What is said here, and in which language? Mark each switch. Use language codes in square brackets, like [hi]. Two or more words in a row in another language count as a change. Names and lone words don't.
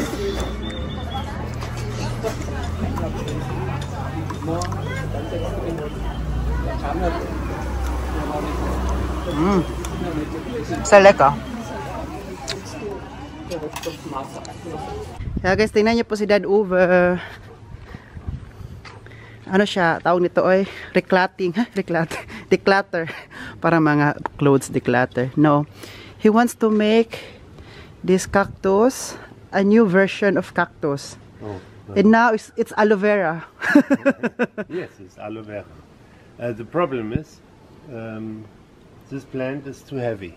[de] Sehr lecker. [en] Yeah, [tl] guys, tingnan niyo po si Dad Uwe. Ano siya, tawag nito ay declutter. Para mga [en] clothes declutter. [tl] No. [en] He wants to make this cactus a new version of cactus. Oh, and now it's aloe vera. Yes, it's aloe vera. The problem is this plant is too heavy.